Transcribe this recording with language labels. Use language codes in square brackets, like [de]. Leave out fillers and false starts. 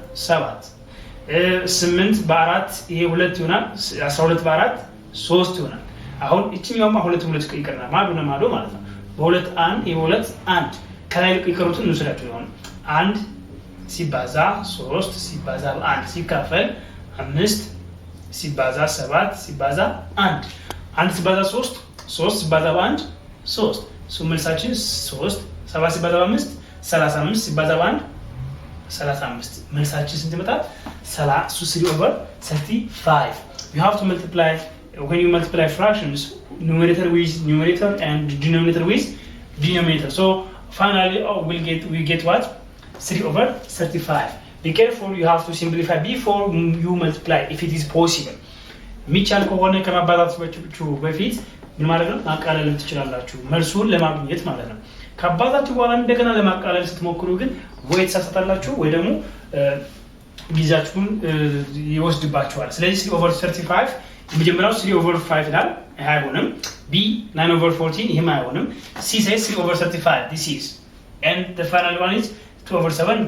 [am] 7 8 በ4 ይሄ 2 ይሆናል። 12 በ4 3 ይሆናል። አሁን እቺኛውማ 2 ይቀርናል ማዶ ነው ማዶ ማለት ነው። በ2 1 ይሄ 2 1 ከላይ ይቀሩትን እንስላችሁ ይሆናል 1 ሲባዛ 3 ሲባዛ 1 ሲካፈል 5 ሲባዛ 7 ሲባዛ 1 1 ሲባዛ 3 3 ሲባዛ 1 3 መልሳችን 3 7 ሲባዛ 5 35 ሲባዛ 1 35 መልሳችን ስንት ይመጣል? [en] 3 over 35. You have to multiply when you multiply fractions, numerator with numerator and denominator with denominator. So finally we get what? 3 over 35. Be careful, you have to simplify before you multiply if it is possible. [am] ሚቻል ከሆነ ከማባዛታችሁ በፊት ምን ማለት ነው? ማቃለል ትችላላችሁ መልሱን ለማግኘት ማለት ነው። ከአባዛችሁ በኋላ እንደገና ለማቃለል ስትሞክሩ ግን ወይ ተሳሳታላችሁ ወይ ደግሞ ጊዜያችሁን ይወስድባችኋል። ስለዚህ 3 over 35 የመጀመሪያው 3 over 5 ይላል፣ ይሄ አይሆንም። B 9 over 14 ይሄም አይሆንም። [en] C says 3 over 35 this is, and the final one is 2 over 7.